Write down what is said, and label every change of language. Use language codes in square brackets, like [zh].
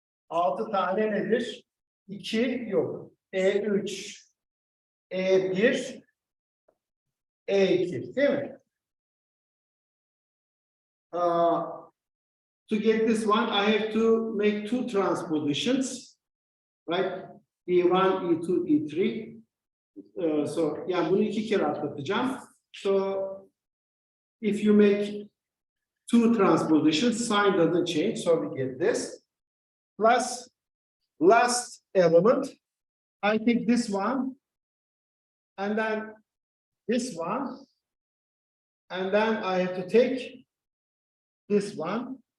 [tr] 6 tane nedir? 2 yok. E3, E1, E2 değil mi? [en] To get this one, I have to make two transpositions, right? E1, E2, E3. [tr] So, yani bunu iki kere atlatacağım. [en] So, if you make two transpositions, sign doesn't change, so we get this. Plus, last element, I take this one, and then this one, and then I have to take this one.